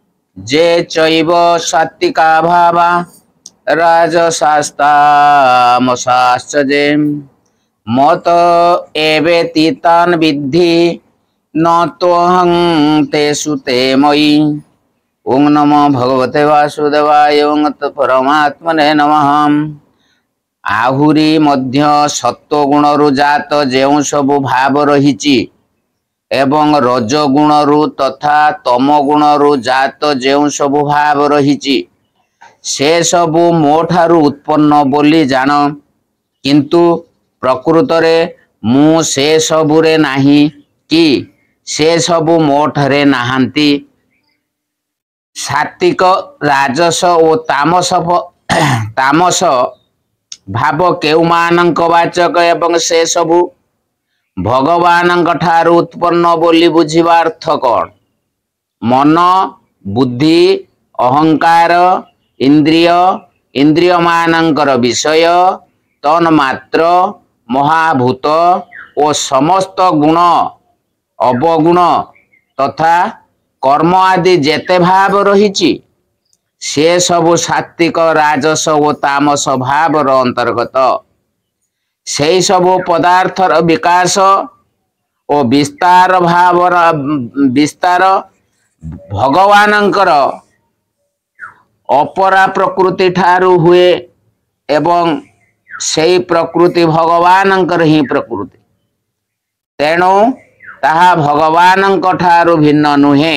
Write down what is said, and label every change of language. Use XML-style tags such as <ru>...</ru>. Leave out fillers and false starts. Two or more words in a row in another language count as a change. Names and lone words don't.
<sa>जे चैव सात्विका भावा राजसास्तामसाश्च जे मत एवेति तान् विद्धि न तोऽहं तेषु ते मयि। ओं नमो भगवते वासुदेवाय। ओं परमात्मने नमः।</sa> <or>ଆହୁରି ମଧ୍ୟ ସତ୍ତ୍ୱଗୁଣରୁ ଜାତ ଯେଉଁ ସବୁ ଭାବ ରହିଛି ଏବଂ ରଜଗୁଣରୁ ତଥା ତମଗୁଣରୁ ଜାତ ଯେଉଁ ସବୁ ଭାବ ରହିଛି ସେ ସବୁ ମୋ ଠାରୁ ଉତ୍ପନ୍ନ ବୋଲି ଜାଣ, କିନ୍ତୁ ପ୍ରକୃତରେ ମୁଁ ସେ ସବୁରେ ନାହିଁ କି ସେ ସବୁ ମୋ ଠାରେ ନାହାନ୍ତି। ସାତ୍ତ୍ୱିକ ରାଜସ ଓ ତାମସ ଭାବ କେଉଁମାନଙ୍କ ବାଚକ ଏବଂ ସେ ସବୁ ଭଗବାନଙ୍କ ଠାରୁ ଉତ୍ପନ୍ନ ବୋଲି ବୁଝିବା ଅର୍ଥ କଅଣ? ମନ, ବୁଦ୍ଧି, ଅହଙ୍କାର, ଇନ୍ଦ୍ରିୟ ମାନଙ୍କର ବିଷୟ, ତନ୍ମାତ୍ର, ମହାଭୂତ ଓ ସମସ୍ତ ଗୁଣ ଅବଗୁଣ ତଥା କର୍ମ ଆଦି ଯେତେ ଭାବ ରହିଛି ସେ ସବୁ ସାତ୍ତ୍ୱିକ ରାଜସ ଓ ତାମସ ଭାବର ଅନ୍ତର୍ଗତ। ସେ ସବୁ ପଦାର୍ଥର ବିକାଶ ଓ ବିସ୍ତାର ଭାବର ବିସ୍ତାର ଭଗବାନଙ୍କର ଅପରା ପ୍ରକୃତି ଠାରୁ ହୁଏ ଏବଂ ସେହି ପ୍ରକୃତି ଭଗବାନଙ୍କର ହିଁ ପ୍ରକୃତି, ତେଣୁ ତାହା ଭଗବାନଙ୍କ ଠାରୁ ଭିନ୍ନ ନୁହେଁ।</or>